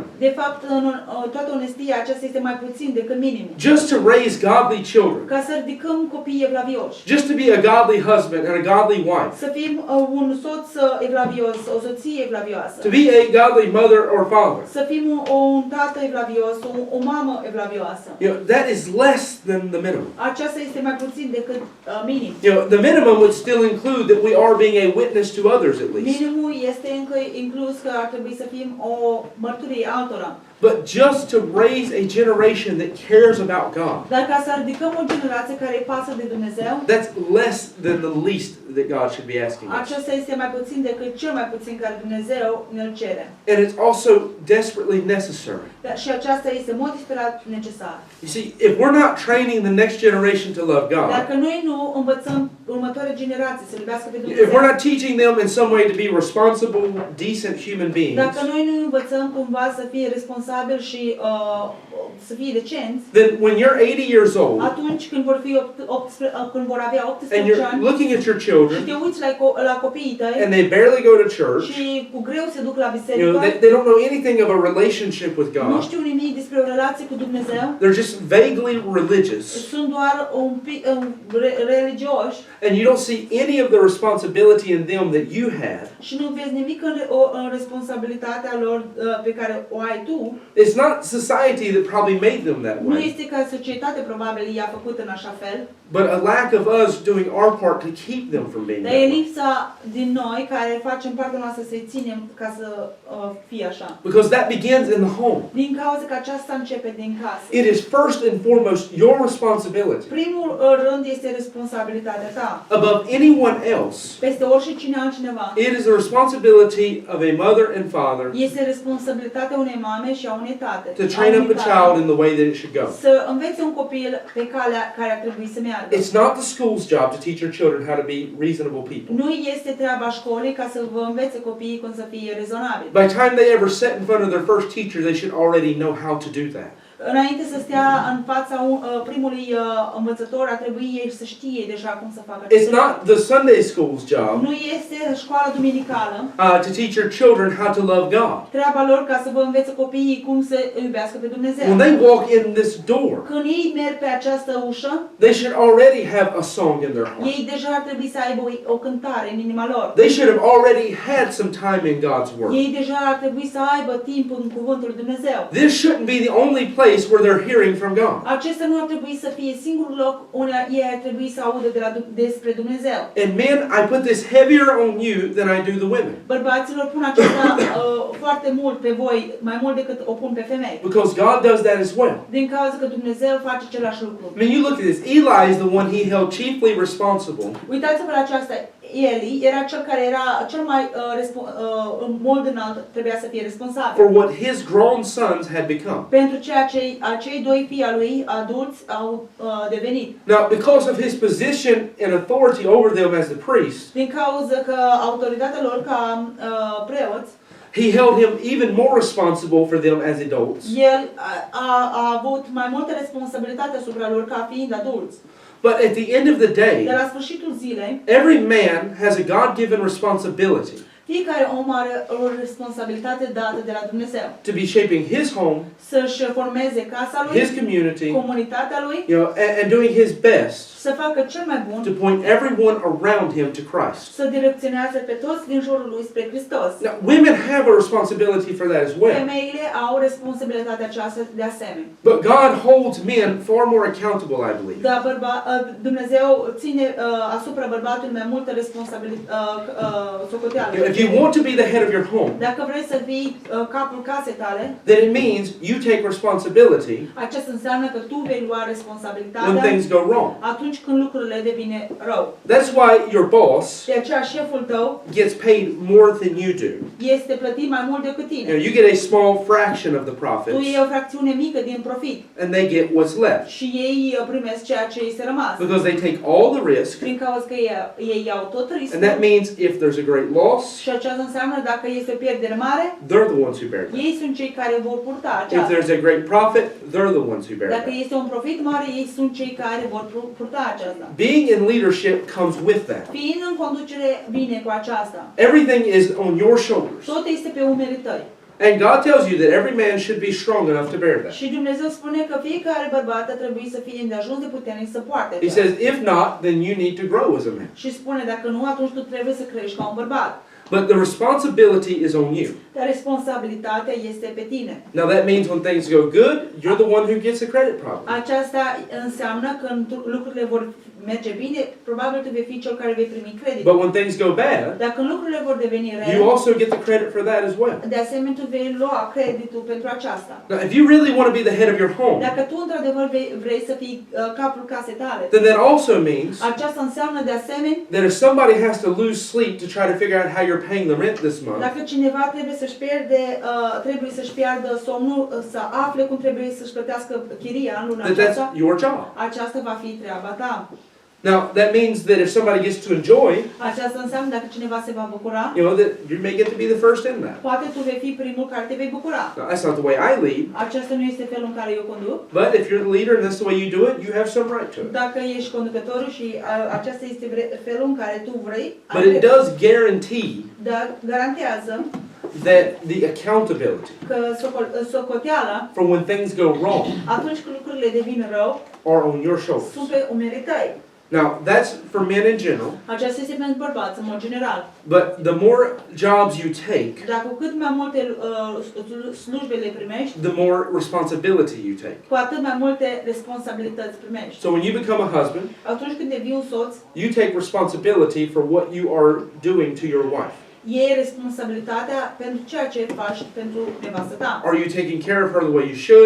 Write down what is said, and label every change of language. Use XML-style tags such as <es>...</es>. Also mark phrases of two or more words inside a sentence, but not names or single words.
<ro>De fapt, în toată onestia, acesta este mai puțin decât minimum.</ro> <en>Just to raise godly children,</en> <ro>Ca să ridicăm copii evlavioși,</ro> <en>just to be a godly husband and a godly wife,</en> <ro>să fim un soț evlavios, o soție evlavioasă,</ro> <en>to be a godly mother or father.</en> <ro>să fim un tată evlavios, o mamă evlavioasă.</ro> <en>You know, that is less than the minimum.</en> <ro>Aceasta este mai puțin decât minim.</ro> <en>You know, the minimum would still include that we are being a witness to others at least.</en> <ro>Minimul este încă inclus că ar trebui să fim o mărturie altora.</ro> <en>But just to raise a generation that cares about God,</en> <ro>Dar ca să ridicăm o generație care îi pasă de Dumnezeu,</ro> <en>that's less than the least that God should be asking us.</en> <ro>acesta este mai puțin decât cel mai puțin care Dumnezeu ne-l cere.</ro> <en>And it's also desperately necessary.</en> <ro>Și aceasta este mod disperat necesar.</ro> <en>You see, if we're not training the next generation to love God,</en> <ro>Dacă noi nu învățăm următoarea generație să iubească pe</ro> <en>if</en> <ro>Dumnezeu,</ro> <en>we're not teaching them in some way to be responsible, decent human beings,</en> <ro>dacă noi nu învățăm cumva să fie responsabili și să fie decenți,</ro> <en>then when you're 80 years old</en> <ro>atunci când când vor avea</ro> <en>and</en> <ro>18</ro> <en>you're</en> <ro>ani</ro> <en>looking at your</en> <ro>și</ro> <en>children</en> <ro>te uiți la copiii tăi</ro> <en>and they barely go to church,</en> <ro>și cu greu se duc la</ro> <en>you know,</en> <ro>biserică,</ro> <en>they don't know anything of a relationship with</en> <ro>nu</ro> <en>God,</en> <ro>știu nimic despre o relație cu Dumnezeu,</ro> <en>they're just vaguely religious,</en> <ro>sunt doar un pic religioși</ro> <en>and you don't see any of the responsibility in them that you had,</en> <ro>și nu vezi nimic în responsabilitatea lor pe care o ai tu,</ro> <en>it's not society that probably made them that</en> <ro>nu</ro> <en>way,</en> <ro>este ca societate probabil i-a făcut în așa fel,</ro> <en>but a lack of us doing our part to keep them from being</en> <ro>dar</ro> <en>that</en> <ro>e</ro> <en>way.</en> <ro>lipsa din noi care facem partea noastră să-i ținem ca să fie așa.</ro> <en>Because that begins in the home.</en> <ro>Din cauza că aceasta începe din casă.</ro> <en>It is first and foremost your responsibility.</en> <ro>Primul rând este responsabilitatea ta.</ro> <en>Above anyone else,</en> <ro>Peste oricine altcineva.</ro> <en>it is the responsibility of a mother and father</en> <ro>Este responsabilitatea unei mame și a unei tate.</ro> <en>to train up a child in the way that it should go.</en> <ro>Să învețe un copil pe calea care ar trebui să meargă.</ro> <en>It's not the school's job to teach your children how to be reasonable people.</en> <ro>Nu este treaba școlii ca să vă învețe copiii cum să fie rezonabili.</ro> <en>By the time they ever sit in front of their first teacher, they should already know how to do that.</en> <ro>Înainte să stea în fața primului învățător, ar trebui ei să știe deja cum să facă</ro> <en>It's not the Sunday school's job</en> <ro>Nu este școala duminicală.</ro> <en>to teach your children how to love God.</en> <ro>Treaba lor ca să vă învețe copiii cum să iubească pe Dumnezeu.</ro> <en>When they walk in this door,</en> <ro>Când ei merg pe această ușă,</ro> <en>they should already have a song in their heart.</en> <ro>ei deja ar trebui să aibă o cântare în inima lor.</ro> <en>They should have already had some time in God's Word.</en> <ro>Ei deja ar trebui să aibă timp în cuvântul lui Dumnezeu.</ro> <en>This shouldn't be the only place where they're hearing from God.</en> <ro>Acesta nu ar trebui să fie singurul loc unde ei ar trebui să audă despre Dumnezeu.</ro> <en>And men, I put this heavier on you than I do the women.</en> <ro>Bărbaților pun acesta foarte mult pe voi, mai mult decât o pun pe femei.</ro> <en>Because God does that as well.</en> <ro>Din cauza că Dumnezeu face același lucru.</ro> <en>I mean, you look at this. Eli is the one he held chiefly responsible</en> <ro>Uitați-vă la aceasta. Eli era cel care era cel mai mult înalt, trebuia să fie responsabil.</ro> <en>for what his grown sons had become.</en> <ro>Pentru ceea ce acei doi fii al lui adulți au devenit.</ro> <en>Now, because of his position and authority over them as the priest,</en> <ro>Din cauza că autoritatea lor ca preoți,</ro> <en>he held him even more responsible for them as adults.</en> <ro>el a avut mai multă responsabilitate asupra lor ca fiind adulți.</ro> <en>But at the end of the</en> <ro>De</ro> <en>day,</en> <ro>la sfârșitul zilei,</ro> <en>every man has a God-given responsibility</en> <ro>fiecare om are o responsabilitate dată de la Dumnezeu.</ro> <en>to be shaping his home,</en> <ro>Să-și formeze casa lui,</ro> <en>his community,</en> <ro>comunitatea lui,</ro> <en>you know, and doing his best</en> <ro>să facă cel mai bun,</ro> <en>to point everyone around him to Christ.</en> <ro>să direcționează pe toți din jurul lui spre Hristos.</ro> <en>Now, women have a responsibility for that as well.</en> <ro>Femeile au responsabilitatea aceasta de asemenea.</ro> <en>But God holds men far more accountable, I believe.</en> <ro>Dar Dumnezeu ține asupra bărbatului mai multă socoteală.</ro> <en>If you want to be the head of your home,</en> <ro>Dacă vrei să fii capul casei tale,</ro> <en>then it means you take responsibility</en> <ro>acesta înseamnă că tu vei lua</ro> <en>when</en> <ro>responsabilitatea</ro> <en>things go wrong.</en> <ro>atunci când lucrurile devine rău.</ro> <en>That's why your boss</en> <ro>De aceea șeful tău</ro> <en>gets paid more than you do.</en> <ro>este plătit mai mult decât</ro> <en>You</en> <ro>tine.</ro> <en>know, you get a small fraction of the</en> <ro>Tu</ro> <en>profits,</en> <ro>iei o fracțiune mică din profit</ro> <en>and they get what's left.</en> <ro>și ei primesc ceea ce este rămas.</ro> <en>Because they take all the risk,</en> <ro>Prin cauza că ei iau tot</ro> <en>and that</en> <ro>riscul</ro> <en>means if there's a great loss,</en> <ro>și aceasta înseamnă dacă este o pierdere mare,</ro> <en>they're the ones who bear that.</en> <ro>ei sunt cei care vor purta</ro> <en>If</en> <ro>aceasta.</ro> <en>there's a great profit, they're the ones who bear</en> <ro>Dacă</ro> <en>that.</en> <ro>este un profit mare, ei sunt cei care vor purta aceasta.</ro> <en>Being in leadership comes with that.</en> <ro>Fiind în conducere vine cu aceasta.</ro> <en>Everything is on your shoulders.</en> <ro>Tot este pe umerii tăi.</ro> <en>And God tells you that every man should be strong enough to bear that.</en> <ro>Și Dumnezeu spune că fiecare bărbat trebuie să fie îndeajuns de puternic să poarte.</ro> <en>He says, if not, then you need to grow as a man.</en> <ro>Și spune, dacă nu, atunci tu trebuie să crești ca un bărbat.</ro> <en>But the responsibility is on you.</en> <ro>Dar responsabilitatea este pe tine.</ro> <en>Now that means when things go good, you're the one who gets the credit probably.</en> <ro>Aceasta înseamnă că lucrurile vor merge bine, probabil tu vei fi cel care vei primi credit.</ro> <en>But when things go bad,</en> <ro>Dar când lucrurile vor deveni rele,</ro> <en>you also get the credit for that as well.</en> <ro>de asemenea tu vei lua creditul pentru aceasta.</ro> <en>Now, if you really want to be the head of your home,</en> <ro>Dacă tu într-adevăr vrei să fii capul casei tale,</ro> <en>then that also means</en> <ro>aceasta înseamnă de asemenea</ro> <en>that if somebody has to lose sleep to try to figure out how you're paying the rent this month,</en> <ro>dacă cineva trebuie să-și piardă somnul, să afle cum trebuie să-și plătească chiria în luna</ro> <en>that that's</en> <ro>aceasta,</ro> <en>your job.</en> <ro>aceasta va fi treaba ta.</ro> <en>Now, that means that if somebody gets to enjoy,</en> <ro>Aceasta înseamnă dacă cineva se va bucura,</ro> <en>that you may get to be the first in that.</en> <ro>poate tu vei fi primul care te vei bucura.</ro> <en>Now, that's not the way I lead,</en> <ro>Acesta nu este felul în care eu conduc.</ro> <en>but if you're the leader and that's the way you do it, you have some right to it.</en> <ro>Dacă ești conducătorul și acesta este felul în care tu vrei,</ro> <en>But it does guarantee</en> <ro>dar garantează</ro> <en>that the accountability</en> <ro>că socoteala,</ro> <en>for when things go wrong</en> <ro>atunci când lucrurile devin rău,</ro> <en>are on your shoulders.</en> <ro>sunt pe umerii tăi.</ro> <en>Now, that's for men in general,</en> <ro>Aceasta este pentru bărbați, în mod general.</ro> <en>but the more jobs you take,</en> <ro>Dar cu cât mai multe slujbe le primești,</ro> <en>the more responsibility you take.</en> <ro>cu atât mai multe responsabilități primești.</ro> <en>So when you become a husband,</en> <ro>Atunci când devii un soț,</ro> <en>you take responsibility for what you are doing to your wife.</en> <ro>iei responsabilitatea pentru ceea ce faci pentru nevastă ta.</ro> <en>Are you taking care of her the way you should?</en>